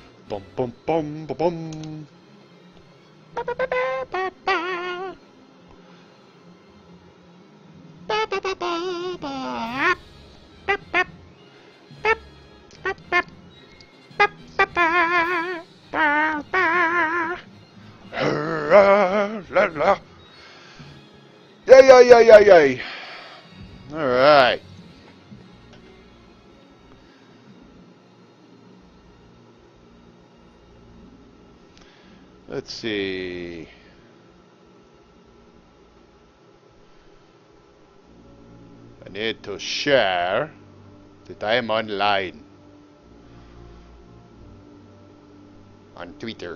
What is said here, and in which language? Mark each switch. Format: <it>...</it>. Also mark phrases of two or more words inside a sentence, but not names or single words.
<en>Bum bum bum bum bum. Ba, ba, ba, ba, ba, ba. Ba, ba, ba, ba, ba. Ba, ba, ba, ba, ba. Ba, ba, ba. Ba, ba. La, la. Yay, yay, yay, yay, yay. All right. Let's see. I need to share that I am online on Twitter.</en>